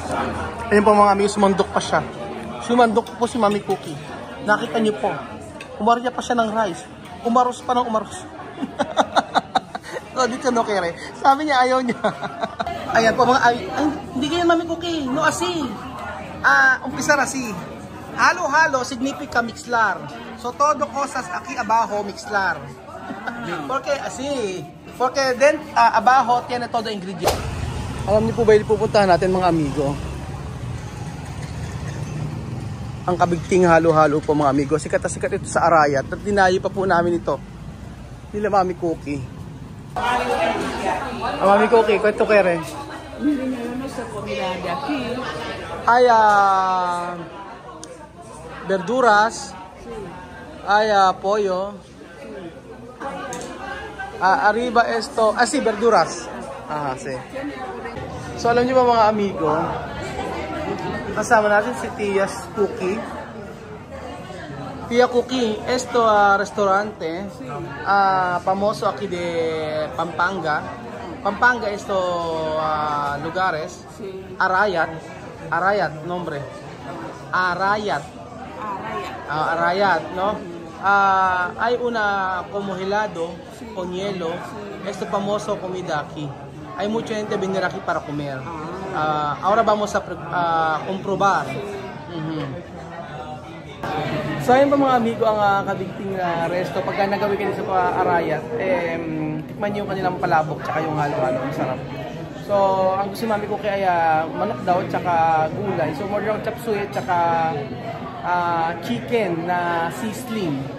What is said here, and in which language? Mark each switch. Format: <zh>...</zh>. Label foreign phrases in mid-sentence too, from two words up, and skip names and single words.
<tl>Ayun po mga amigo, sumandok pa siya. Sumandok po si Mami Cookie. Nakita niyo po. Umarya pa siya ng rice. Umaros pa ng umaros. So, dito</tl> <es>no kere.</es> <tl>Sabi niya ayaw niya. Ayan po mga ay, hindi kayo Mami Cookie.</tl> <es>No asi. Umpisa rasi. Halo-halo significa mixlar. So todo cosas aquí abajo mixlar. Porque así. Porque then abajo tiene todo ingredient.</es> <tl>Alam niyo po ba yung pupuntahan natin mga amigo? Ang kabigting halo-halo po mga amigo. Sikat na sikat ito sa Arayat. At dinayo pa po namin ito. Nila Mami Cookie. Mami Cookie, kwento kayo rin. Ay,</tl> <es>verduras. Ay, pollo. Arriba esto. Sí, verduras. Sí.</es> <tl>So, alam niyo ba mga amigo? Kasama natin si Tia's Cookie. Tia Cookie,</tl> <es>esto restaurante famoso aquí de Pampanga. Pampanga, esto lugares. Arayat. Arayat, nombre. Arayat. Arayat, ¿no? Hay una como helado con hielo. Esto famoso comida aquí. Hay mucha gente venir aquí para comer. Ahora vamos a comprobar.</es> <tl>So ayun pa mga amigo ang kabigting resto. Pagka nagawin kayo sa Arayat, tikman nyo yung kanilang palabok tsaka yung halo-halo. Masarap. So ang gusto Mami Cookie ay manok daw tsaka gulay. So more yung chop suey tsaka chicken na sisling.</tl>